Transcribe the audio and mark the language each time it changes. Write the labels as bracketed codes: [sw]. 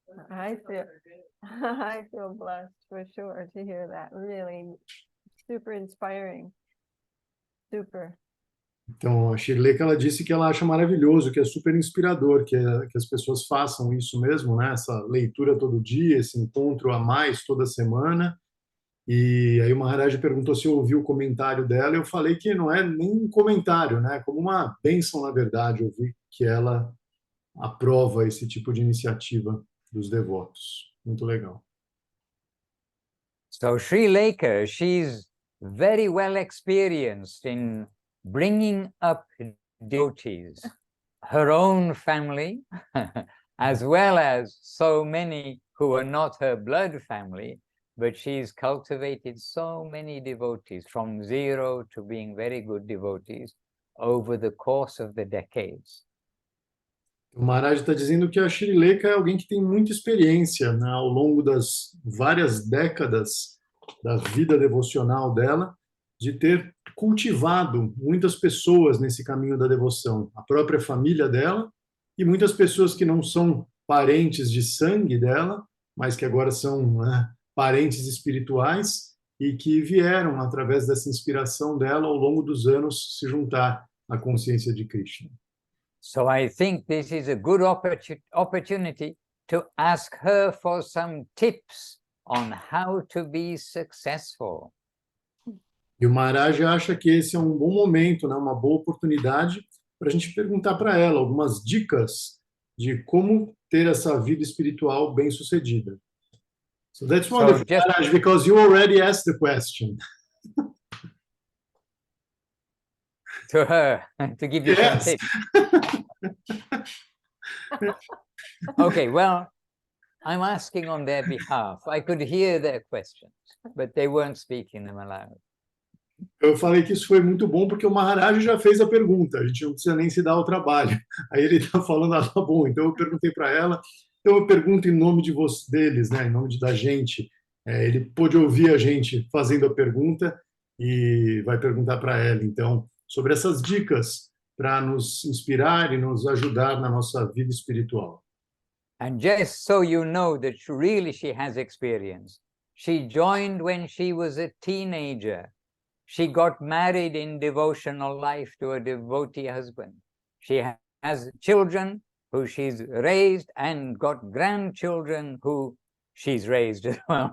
[en] I feel blessed for sure to hear that. Really super inspiring. Super. [pt] Então, a Srileka, ela disse que ela acha maravilhoso, que é super inspirador, que as pessoas façam isso mesmo, né? Essa leitura todo dia, esse encontro a mais toda semana. E aí o Maharaj perguntou se eu ouvi o comentário dela, e eu falei que não é nem um comentário, né? Como uma bênção, na verdade, ouvir que ela aprova esse tipo de iniciativa dos devotos. Muito legal. [en] So Srileka, she's very well experienced in bringing up devotees, her own family, as well as so many who are not her blood family, but she's cultivated so many devotees from zero to being very good devotees over the course of the decades. [pt] O Maharaj está dizendo que a Srileka é alguém que tem muita experiência, né, ao longo das várias décadas da vida devocional dela, de ter cultivado muitas pessoas nesse caminho da devoção, a própria família dela e muitas pessoas que não são parentes de sangue dela, mas que agora são, né, parentes espirituais e que vieram, através dessa inspiração dela, ao longo dos anos, se juntar à consciência de Krishna. [en] So I think this is a good opportunity to ask her for some tips on how to be successful. [pt] E o Maharaj acha que esse é um bom momento, né, uma boa oportunidade para a gente perguntar para ela algumas dicas de como ter essa vida espiritual bem-sucedida. [en] So that's wonderful, Maharaj, because you already asked the question. To her, to give you some tips. Okay, well, I'm asking on their behalf. I could hear their questions, but they weren't speaking them aloud. [pt] Eu falei que isso foi muito bom porque o Maharaj já fez a pergunta, a gente não precisa nem se dar o trabalho. Aí ele está falando, ah, tá bom, então eu perguntei para ela, então eu pergunto em nome de deles, né, em nome da gente. Ele pôde ouvir a gente fazendo a pergunta e vai perguntar para ela, então, sobre essas dicas para nos inspirar e nos ajudar na nossa vida espiritual. [en] And just so you know that she has experience, she joined when she was a teenager. She got married in devotional life to a devotee husband. She has children who she's raised and got grandchildren who she's raised as well.